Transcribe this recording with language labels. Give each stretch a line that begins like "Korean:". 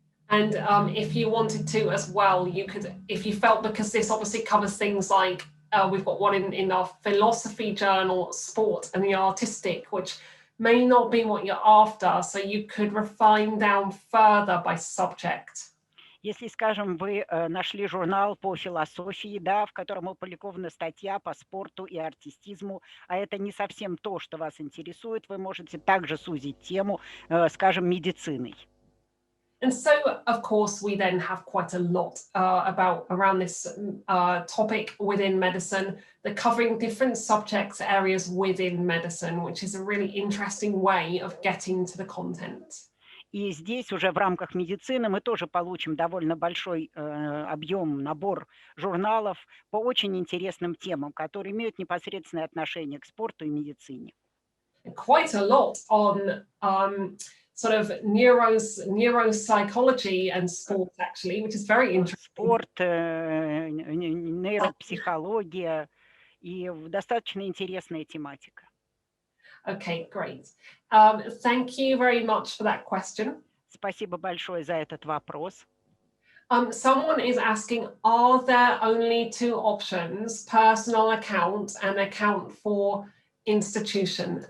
English: And if you wanted to as well, you could, if you felt, because this obviously covers things like, we've got one in our philosophy journal, sport and the artistic, which may not be what you're after, so you could refine down further by subject.
Russian: Если, скажем, вы нашли журнал по философии, да, в котором опубликована статья по спорту и артистизму, а это не совсем то, что вас интересует, вы можете также сузить тему, скажем, медициной.
English: And so, of course, we then have quite a lot around this topic within medicine. They're covering different subject areas within medicine, which is a really interesting way of getting to the content.
Russian: И здесь уже в рамках медицины мы тоже получим довольно большой объем, набор журналов по очень интересным темам, которые имеют непосредственное отношение к спорту и медицине.
English: Quite a lot on sort of neuropsychology and sport, actually, which is very interesting.
Russian: Спорт, нейропсихология и достаточно интересная тематика.
English: Okay, great. Thank you very much for that question.
Russian: Спасибо большое за этот вопрос.
English: Someone is asking, are there only 2 options, personal account and account for institution?